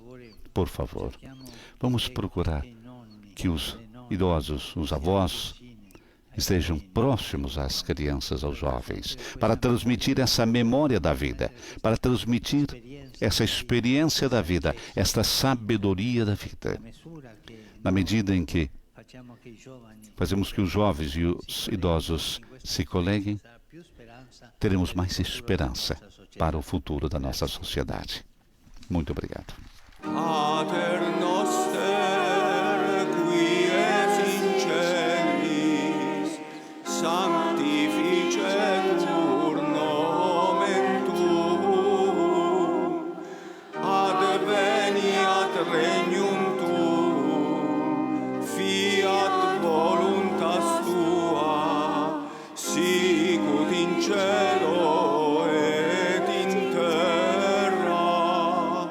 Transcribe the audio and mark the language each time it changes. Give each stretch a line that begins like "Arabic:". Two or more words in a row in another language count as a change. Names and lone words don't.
Portuguese: Por favor, vamos procurar que os idosos, os avós, estejam próximos às crianças, aos jovens, para transmitir essa memória da vida, para transmitir essa experiência da vida, esta sabedoria da vida. Na medida em que fazemos que os jovens e os idosos se coleguem, teremos mais esperança para o futuro da nossa sociedade. Muito obrigado.
Latin: Pater noster, qui es in celis, sanctificetur nomen tuum, adveniat regnum tuum, fiat voluntas tua, sicut in cielo et in terra.